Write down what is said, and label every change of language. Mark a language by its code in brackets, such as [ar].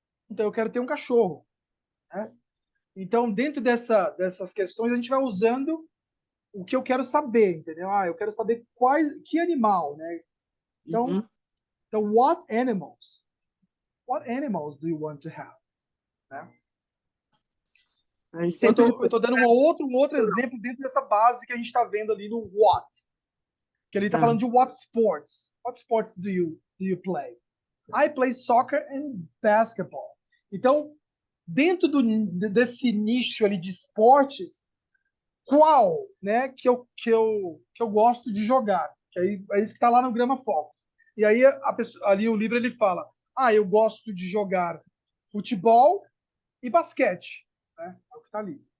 [pt] Então, eu quero ter um cachorro. Né? Então, dentro dessas questões, a gente vai usando o que eu quero saber, entendeu? Eu quero saber que animal, né? Então, então [en] what animals? What animals do you want to have? [pt] Né? Aí Eu sempre tô dando um outro exemplo dentro dessa base que a gente está vendo ali no what. Que ele está falando de what sports. [en] What sports do you play? I play soccer and basketball. [pt] Então, dentro desse nicho ali de esportes, qual, né, que eu gosto de jogar? Que aí é isso que está lá no Grama Focus. E aí ali o livro ele fala: eu gosto de jogar futebol e basquete, né? É o que está ali.